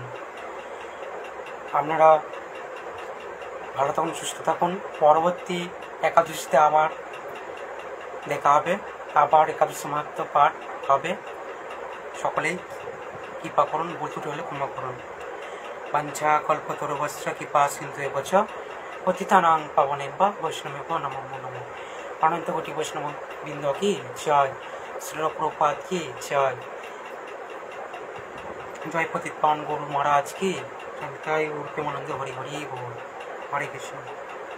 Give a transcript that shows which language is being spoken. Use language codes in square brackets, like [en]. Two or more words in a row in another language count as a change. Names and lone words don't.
[bn] আপনারা ভালো থাকুন, সুস্থ থাকুন। পরবর্তী একাদশীতে আবার দেখা হবে, আবার একাদশী মাহাত্ম্য পাঠ হবে। সকলেই কৃপা করুন, ভুল ত্রুটি হলে ক্ষমা করুন। [sa] বাঞ্ছা কল্পতরুভ্যশ্চ কৃপা সিন্ধুএব চ পতিতানাং পাবনেভ্যো বৈষ্ণবেভ্যো নমো নমঃ। [bn] অনন্ত কোটি বৈষ্ণব বৃন্দ কি জয়, শ্রীল প্রভুপাদ কি জয়, জয় পতিত পাবন গরু মহারাজ কি, জয় প্রেমানন্দ হরি হরি বল। হরে কৃষ্ণ।